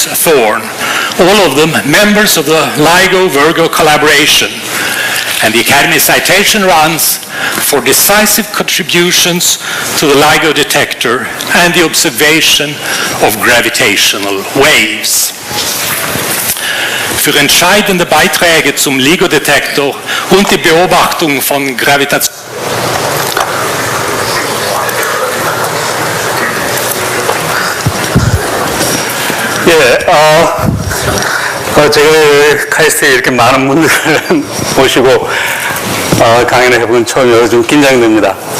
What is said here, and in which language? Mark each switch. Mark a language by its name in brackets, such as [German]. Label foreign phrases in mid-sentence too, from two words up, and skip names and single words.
[English] Thorne, all of them members of the LIGO-Virgo collaboration. And the Academy citation runs for decisive contributions to the LIGO detector and the observation of gravitational waves. [German] Für entscheidende Beiträge zum LIGO-Detektor und die Beobachtung von Gravitation. [Korean] 제가 카이스트에 이렇게 많은 분들을 모시고 강연을 해본 처음이어서 좀 긴장됩니다.